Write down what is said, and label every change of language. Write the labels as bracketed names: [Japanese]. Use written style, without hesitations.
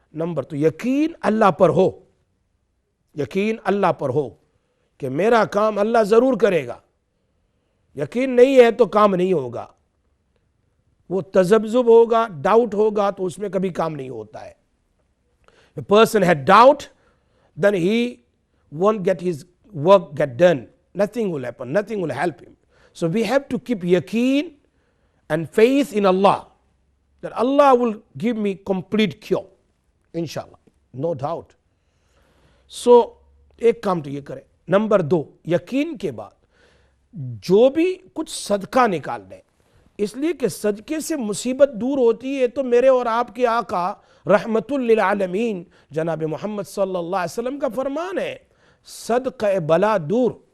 [Urdu] Number تو یقین اللہ پر ہو, یقین اللہ پر ہو کہ میرا کام اللہ ضرور کرے گا. یقین نہیں ہے تو کام نہیں ہوگا. وہ تذبذب ہوگا, ڈاؤٹ ہوگا تو اس میں کبھی کام نہیں ہوتا ہے. [English] A person had doubt, then he won't get his work get done. Nothing will happen, nothing will help him. So we have to keep yaqeen and faith in Allah, that Allah will give me complete cure, inshallah, no doubt. [Urdu] So ایک کام تو یہ کرے. Number 2, یقین کے بعد جو بھی کچھ صدقہ نکال دیں, اس لیے کہ صدقے سے مصیبت دور ہوتی ہے. تو میرے اور آپ کے آقا رحمت للعالمین جناب محمد صلی اللہ علیہ وسلم کا فرمان ہے صدقہ بلا دور.